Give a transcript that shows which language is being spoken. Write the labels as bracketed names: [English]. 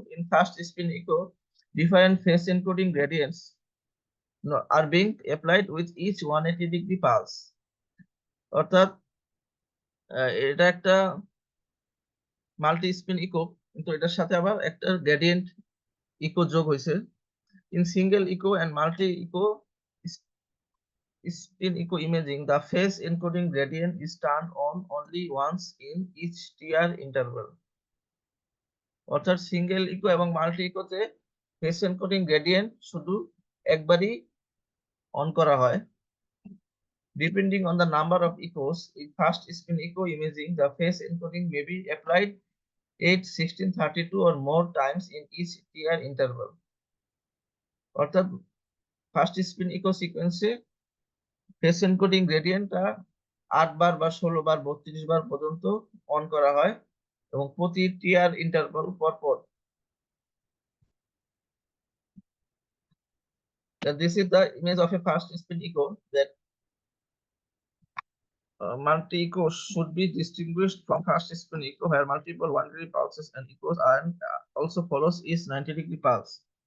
[English] In fast spin echo, different phase encoding gradients are being applied with each 180-degree pulse. [Bangla] অর্থাৎ এটা একটা multi spin eco, কিন্তু এটার সাথে আবার একটা গ্রেডিয়েন্ট ইকো যোগ হয়েছে। [English] In single echo and multi echo spin echo imaging, the phase encoding gradient is turned on only once in each TR interval. [Bangla] অর্থাৎ সিঙ্গেল ইকো এবং মাল্টি ইকোতে ফেস এনকোডিং গ্রেডিয়েন্ট শুধু একবারই অন করা হয়। [English] Depending on the number of echoes in fast spin echo imaging, the phase encoding may be applied 8, 16, 32 or more times in each TR interval. [Bangla] অর্থাৎ first spin eco সিকোয়েন্সে face encoding গ্রেডিয়েন্টটা 8 বার বা 16 বার 32 বার পর্যন্ত on করা হয় এবং প্রতি TR interval পর পর। [English] This is the image of a fast spin echo that multi-echo should be distinguished from fast spin echo, where multiple 180-degree pulses and echoes are also follows each 90-degree pulse.